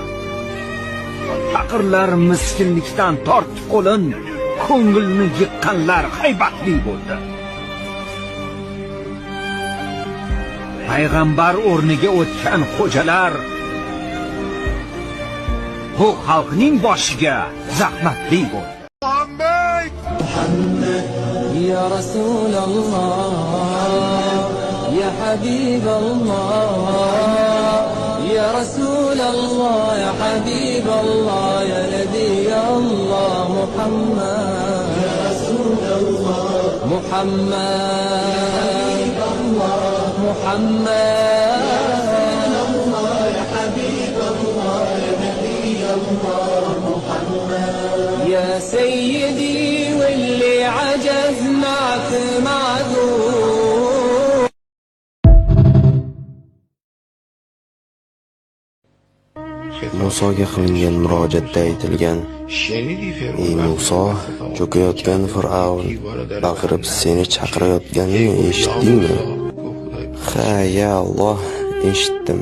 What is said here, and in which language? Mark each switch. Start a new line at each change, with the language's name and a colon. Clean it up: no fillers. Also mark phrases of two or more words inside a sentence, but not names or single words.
Uzbek: Faqirlar miskinlikdan tortib qo'lin, ko'ngilni yiqqanlar haybatli bo'ldi. Payg'ambar o'rniga o'tgan xo'jalar bu xalqning boshiga zahmatli bo'ldi.
Arabic: يا رسول الله يا حبيب الله يا رسول الله, يا حبيب الله يا نبي الله محمد يا رسول الله محمد محمد يا حبيب الله يا نبي الله محمد يا سيدي واللي عجز معك معذور.
Uzbek: Musoga qilingan murojaatda aytilgan: "Ey Muso, cho'kayotgan Fir'avn baqirib seni chaqirayotganini eshitdingmi?" "Ha, ya Alloh, eshitdim."